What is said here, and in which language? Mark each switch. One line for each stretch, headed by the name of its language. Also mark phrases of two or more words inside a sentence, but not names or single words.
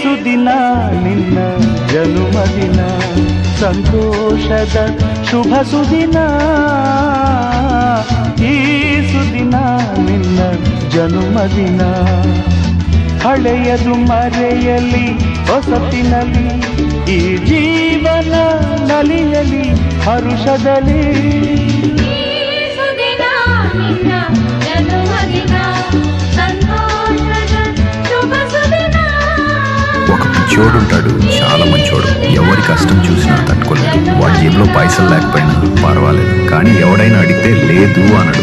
Kannada: ಸುದಿನ ನಿನ್ನ ಜನುಮದಿನ ಸಂತೋಷದ ಶುಭ ಸುದಿನ ಈ ಸುದಿನ ನಿನ್ನ ಜನುಮದಿನ ಹಳೆಯದು ಮರೆಯಲಿ ಹೊಸತಿನಲ್ಲಿ ಈ ಜೀವನ ನಲಿಯಲಿ ಹರುಷದಲ್ಲಿ
Telugu: ఒక పిచ్చోడు ఉంటాడు, చాలా మంచోడు. ఎవరి కష్టం చూసినా తట్టుకోలేడు. వాడి జేబులో పైసలు లేకపోయినా పర్వాలేదు, కానీ ఎవడైనా అడిగితే లేదు అనడు.